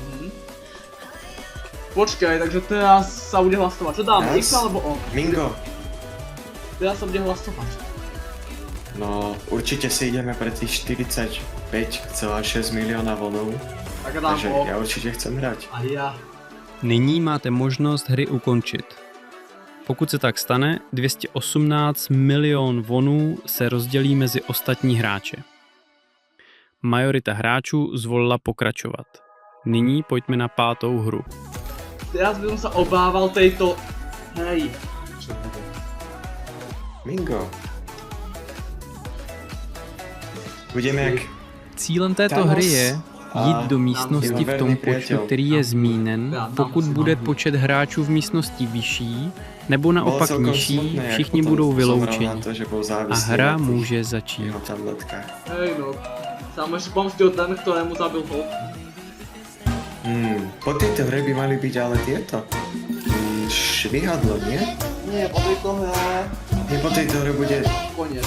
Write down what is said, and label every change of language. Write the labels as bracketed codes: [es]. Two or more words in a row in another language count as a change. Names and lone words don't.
[sk] Počkaj, takže teraz sa bude hlasovať. Čo dáme, X alebo O? Mingo, Teraz sa bude hlasovať. no určite si ideme pre tých 45,6 milióna vonov. Tak dám Takže O. ja určite chcem hrať. A ja. [cs] Nyní máte možnost hry ukončit. Pokud se tak stane, 218 milion vonů se rozdělí mezi ostatní hráče. Majorita hráčů zvolila pokračovat. Nyní pojďme na 5. hru. [sk] Teraz by som sa obával tejto... Hej. Čo bude? Mingo. Budeme jak... [cs] Cílem této Thanos hry je jít a do místnosti v tom [sk] verný [cs] počtu, [sk] priateľ. [cs] který je zmíněn. Pokud bude počet hráčů v místnosti vyšší, nebo [sk] Bolo [cs] naopak [sk] celkom [cs] nižší, [sk] smutné, jak [cs] všichni potom budou [sk] zomrel na [cs] vyloučeni. [sk] to, že bol [cs] A [sk] závislý [cs] hra [sk] na tých [cs] může začít. [sk] jeho tabletkách. Hej no. Sam ešte pomstil ten, ktorému zabil ho. Po tejto hre by mali byť ale tieto. Švihadlo, nie? Nie, po tejto hre... Nie, po tejto hre Koniec.